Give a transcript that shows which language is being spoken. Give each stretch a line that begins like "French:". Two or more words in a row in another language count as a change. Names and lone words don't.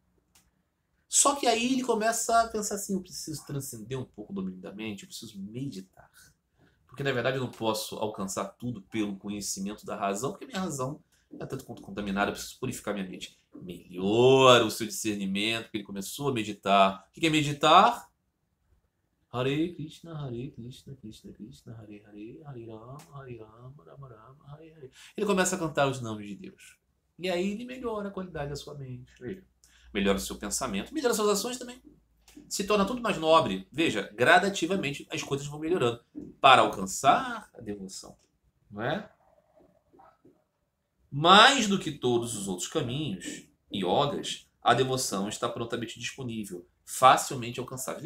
Portuguese: Só que aí ele começa a pensar assim, eu preciso transcender um pouco o domínio da mente, eu preciso meditar. Porque, na verdade, eu não posso alcançar tudo pelo conhecimento da razão, porque minha razão é tanto quanto contaminada, eu preciso purificar minha mente. Melhora o seu discernimento, porque ele começou a meditar. O que é meditar? Hare Krishna, Krishna Krishna, Hare Hare, Hare Rama, Rama Rama, Hare Hare. Ele começa a cantar os nomes de Deus. E aí ele melhora a qualidade da sua mente. Veja. Melhora o seu pensamento, melhora as suas ações também. Se torna tudo mais nobre. Veja, gradativamente as coisas vão melhorando para alcançar a devoção. Não é? Mais do que todos os outros caminhos, yogas, a devoção está prontamente disponível, facilmente alcançável.